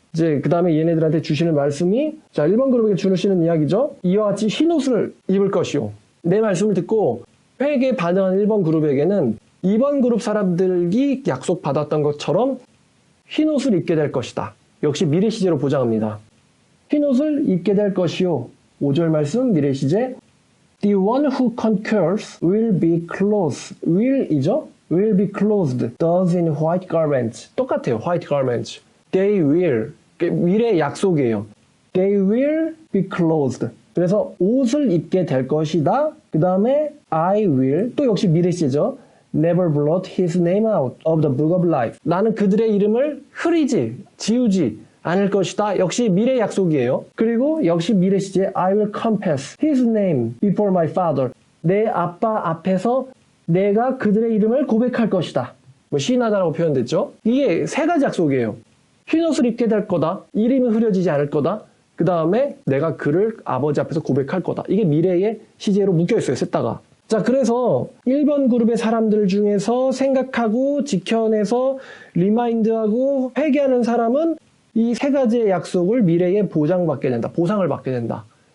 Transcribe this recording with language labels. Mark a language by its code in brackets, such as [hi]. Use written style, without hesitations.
[ko] 이제 그 다음에 얘네들한테 주시는 말씀이 자 1번 그룹에게 주시는 이야기죠. 이와 같이 흰 옷을 입을 것이요. 내 말씀을 듣고 회개에 반응하는 1번 그룹에게는 2번 그룹 사람들이 약속받았던 것처럼 흰 옷을 입게 될 것이다. 역시 미래 시제로 보장합니다. 흰 옷을 입게 될 것이요. 5절 말씀 미래 시제 [en] The one who conquers will be clothed. will이죠? will be clothed. does in white garments. [ko] 똑같아요. [en] white garments. They will. [ko] 미래의 약속이에요. [en] They will be clothed. [ko] 그래서 옷을 입게 될 것이다. 그 다음에 [en] I will. [ko] 또 역시 미래 시제죠. [en] Never blot his name out of the book of life. [ko] 나는 그들의 이름을 흐리지, 지우지 않을 것이다. 역시 미래의 약속이에요. 그리고 역시 미래 시제 [en] I will confess his name before my father. [ko] 내 아빠 앞에서 내가 그들의 이름을 고백할 것이다. 시인하다라고 표현됐죠. 이게 세 가지 약속이에요. 흰 옷을 입게 될 거다. 이름이 흐려지지 않을 거다. 그 다음에 내가 그를 아버지 앞에서 고백할 거다. 이게 미래의 시제로 묶여있어요. 셋다가. 자, 그래서 1번 그룹의 사람들 중에서 생각하고 지켜내서 리마인드하고 회개하는 사람은 이 세 가지의 약속을 미래에 보장받게 된다. 보상을 받게 된다.